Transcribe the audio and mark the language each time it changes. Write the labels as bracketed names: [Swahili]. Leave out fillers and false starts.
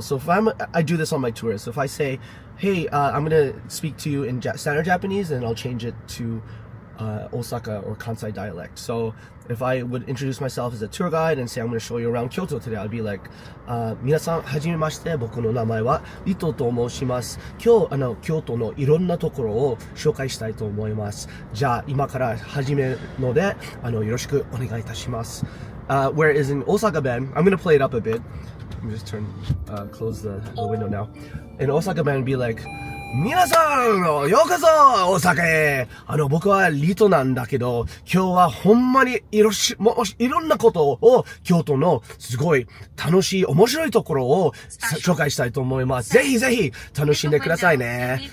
[English] So if I do this on my tours. So if I say, hey, I'm gonna speak to you in standard Japanese, and I'll change it to Osaka or Kansai dialect. So if I would introduce myself as a tour guide and say I'm going to show you around Kyoto today, I'd be like, [Japanese] 皆さんはじめまして、僕の名前はリトと申します。今日京都のいろんなところを紹介したいと思います。じゃあ今から始めるのでよろしくお願いいたします。 [English] Whereas in Osaka Ben, I'm going to play it up a bit. Let me just close the window now. In Osaka Ben, be like, [Japanese] 皆さん、ようこそ大阪へ。僕はリトなんだけど、今日はほんまにいろんなことを京都のすごい楽しい面白いところを紹介したいと思います。ぜひぜひ楽しんでくださいね。